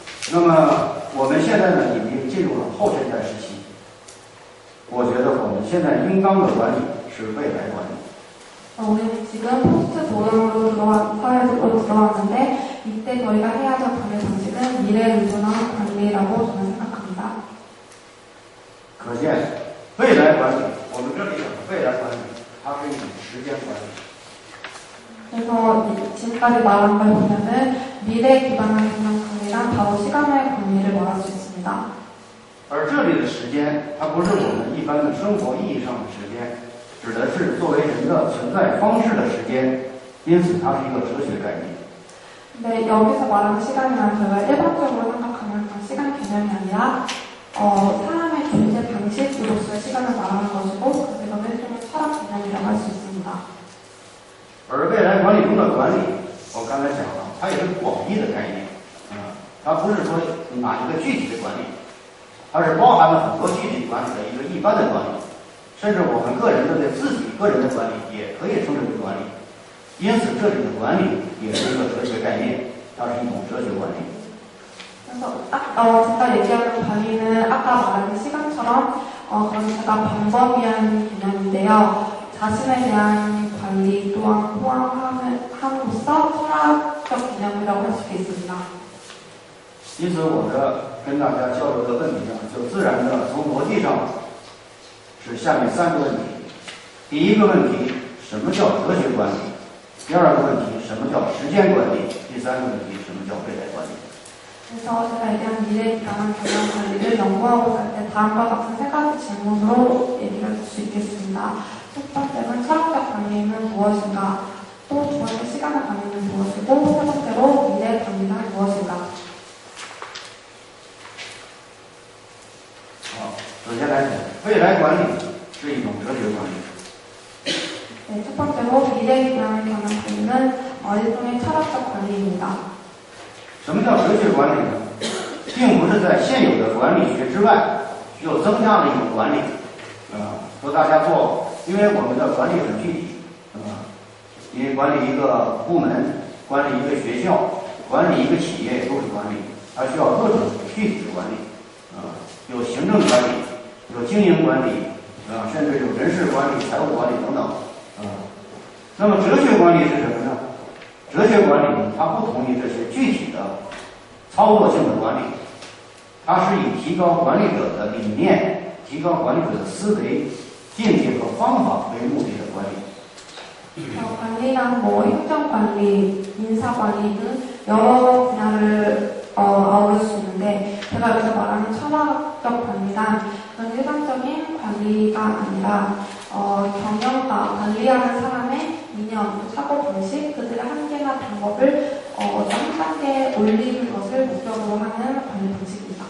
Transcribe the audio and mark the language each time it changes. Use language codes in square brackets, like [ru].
[zh] 那么我们现在呢，已经进入了后现代时期。我觉得我们现在应当的管理是未来管理。 [ko] 우리는 지금 포스트 모던으로 들어간 사회로 들어간 저희가 해야 될 관리 방식은 미래 의존한 관리라고 저는 생각합니다. [zh] 可见未来管理，我们这里讲未来管理，它是一种时间管理。 [ko] 그래서 지금까지 말한 걸 보면은 미래 기반한 경영 관리란 바로 시간의 관리를 말할 수 있습니다. [zh] 而这里的时间，它不是我们一般的生活意义上的时间，指的是作为人的存在方式的时间，因此它是一个哲学概念。 [ko] 근데 여기서 말하는 시간이란 저희가 일반적으로 생각하는 그런 시간 개념이 아니라 사람의 존재 방식으로서의 시간을 말하는 것이고 그래서 이거는 일종의 철학 개념이라고 할 수 있습니다. [zh] 而未来管理中的管理，我刚才讲了，它也是广义的概念，它不是说哪一个具体的管理，它是包含了很多具体管理的一个一般的管理，甚至我们个人对自己个人的管理也可以称之为管理。因此，这里的管理也是一个哲学概念，它是一种哲学管理。 [ko] 그래서 제가 얘기하는 관리는 아까 말한 시간처럼 그런 제가 방법이한 개념인데요. 자신에 대한 관리 또한 포함함으로써 철학적 개념이라고 할 수 있습니다. [zh] 因此，我的跟大家交流的问题呢，就自然的从逻辑上是下面3个问题。第一个问题，什么叫哲学管理？第二个问题，什么叫时间管理？第三个问题，什么叫未来管理？ [ko] 그래서 제가 얘기한 미래 기반한 경영 관리를 연구하고자 할 때 다음과 같은 3가지 질문으로 얘기할 수 있겠습니다. 첫 번째는 철학적 관리는 무엇인가? 또 두 번째 시간의 관리는 무엇이고 세 번째로 미래 관리는 무엇인가? [zh] 首先来讲，未来管理是一种哲学管理。 [ko] 네, 첫 번째로 미래 기반한 경영 관리는 일종의 철학적 관리입니다. [zh] 什么叫哲学管理呢？并不是在现有的管理学之外又增加了一种管理，说大家做，因为我们的管理很具体，因为管理一个部门、管理一个学校、管理一个企业都是管理，它需要各种具体的管理，有行政管理，有经营管理，甚至有人事管理、财务管理等等，那么哲学管理是什么呢？哲学管理它不同于这些具体的操作性的管理，它是以提高管理者的理念、提高管理者的思维、境界和方法为目的的管理。 [ko] 관리란 행정관리, 인사관리 등 여러 분야를 아우를 수 있는데 제가 여기서 말하는 철학적 관리란 그런 일반적인 관리가 아니라 경영과 관리하는 사람의 이념, 사고 방식, 그들의 한계나 방법을 한 단계 올리는 것을 목적으로 하는 관리 방식입니다.